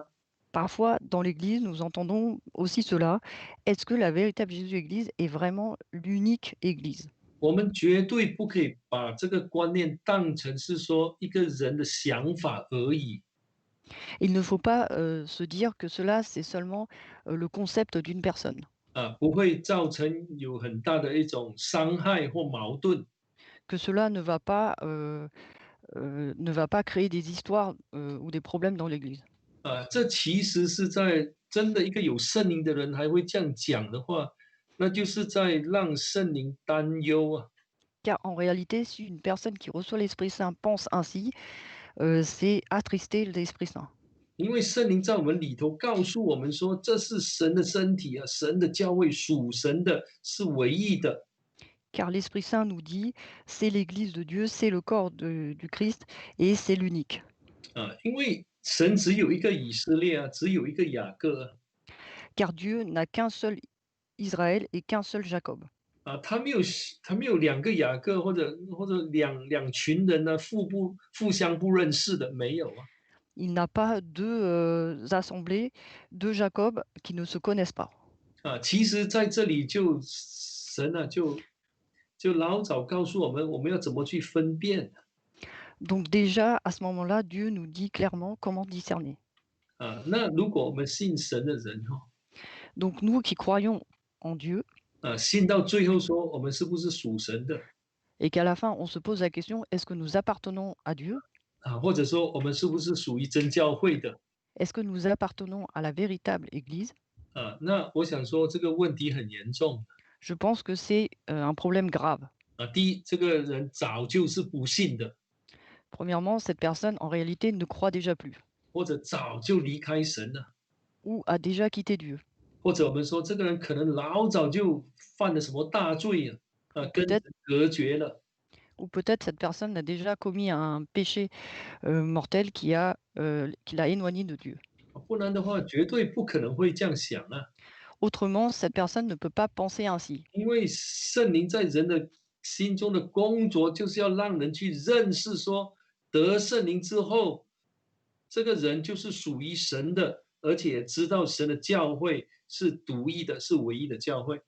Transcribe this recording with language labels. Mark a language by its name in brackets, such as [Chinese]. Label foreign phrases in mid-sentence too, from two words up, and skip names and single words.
[French] Parfois, dans l'Église, nous entendons aussi cela. Est-ce que la véritable Jésus-Église est vraiment l'unique Église? [Chinese] 我们绝对不可以把这个观念当成是说一个人的想法而已。 [French] Il ne faut pas se dire que cela, c'est seulement le concept d'une personne. [Chinese] 不会造成有很大的一种伤害或矛盾。 [French] que cela ne va pas créer des histoires ou des problèmes dans l'Église. [Chinese] 这其实是在真的一个有圣灵的人还会这样讲的话，那就是在让圣灵担忧啊。 [French] Car en réalité, si une personne qui reçoit l'Esprit Saint pense ainsi, c'est attrister l'Esprit Saint. [Chinese] 因为圣灵在我们里头告诉我们说，这是神的身体啊，神的教会属神的，是唯一的。 [French] Car l'Esprit Saint nous dit, c'est l'Église de Dieu, c'est le corps du Christ et c'est l'unique. [Chinese] 因为神只有一个以色列啊，只有一个雅各啊。 [French] Car Dieu n'a qu'un seul Israël et qu'un seul Jacob. [Chinese] 他没有两个雅各或者两群人呢，互相不认识的，没有啊。 [French] Il n'a pas deux assemblées, deux Jacob qui ne se connaissent pas. [Chinese] 其实在这里就神啊，就老早告诉我们，我们要怎么去分辨。 [French] Donc déjà, à ce moment-là, Dieu nous dit clairement comment discerner. [Chinese] 那如果我们信神的人哈， [French] Donc nous qui croyons en Dieu [Chinese] 信到最后说我们是不是属神的， [French] et qu'à la fin on se pose la question, est-ce que nous appartenons à Dieu? [Chinese] 或者说我们是不是属于真教会的。 [French] Est-ce que nous appartenons à la véritable Église? [Chinese] 那我想说这个问题很严重。 [French] Je pense que c'est un problème grave. [Chinese] 第一，这个人早就是不信的， [French] Premièrement, cette personne en réalité ne croit déjà plus [Chinese] 或者早就离开神了， [French] ou a déjà quitté Dieu. [Chinese] 或者我们说这个人可能老早就犯了什么大罪 [French] Ou [Chinese] 跟神 [French] peut-être [Chinese] 隔绝了。 [French] ou peut-être cette personne a déjà commis un péché mortel qui l'a éloigné de Dieu. [Chinese] 不然的话，绝对不可能会这样想啊。 [French] Autrement, cette personne ne peut pas penser ainsi. [Chinese] 因为圣灵在人的心中的工作，就是要让人去认识说，得圣灵之后，这个人就是属于神的，而且知道神的教会是独一的，是唯一的教会。